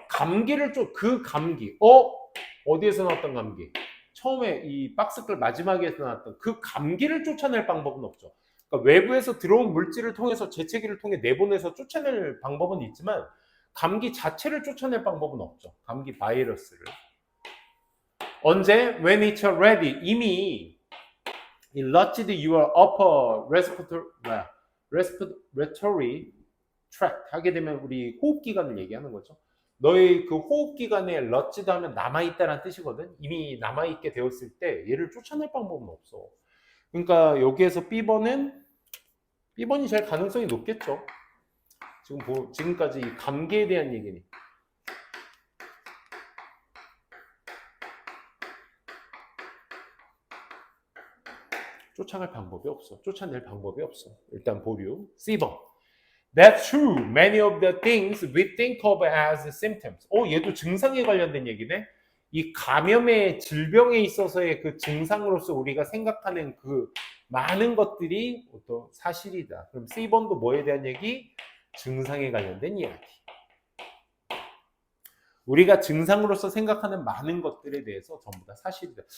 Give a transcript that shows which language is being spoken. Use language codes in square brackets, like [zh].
[ko] 감기를 그 감기. 어디에서 나왔던 감기? 처음에 이 박스글 마지막에서 나왔던 그 감기를 쫓아낼 방법은 없죠. 그러니까 외부에서 들어온 물질을 통해서 재채기를 통해 내보내서 쫓아낼 방법은 있지만 감기 자체를 쫓아낼 방법은 없죠. 감기 바이러스를. 언제? [en] When it's already, [ko] 이미 [en] lodged your upper respiratory tract [ko] 하게 되면 우리 호흡기관을 얘기하는 거죠. 너의 그 호흡기관에 lodged 하면 남아있다라는 뜻이거든. 이미 남아있게 되었을 때 얘를 쫓아낼 방법은 없어. 그러니까 여기에서 B번이 제일 가능성이 높겠죠. 지금까지 이 감기에 대한 얘기니. 쫓아갈 방법이 없어. 쫓아낼 방법이 없어. 일단 보류. C번. [en] That's true. Many of the things we think of as symptoms. [ko] 얘도 증상에 관련된 얘기네. 이 감염의 질병에 있어서의 그 증상으로서 우리가 생각하는 그 많은 것들이 어떤 사실이다. 그럼 C번도 뭐에 대한 얘기? 증상에 관련된 이야기. 우리가 증상으로서 생각하는 많은 것들에 대해서 전부 다 사실이다.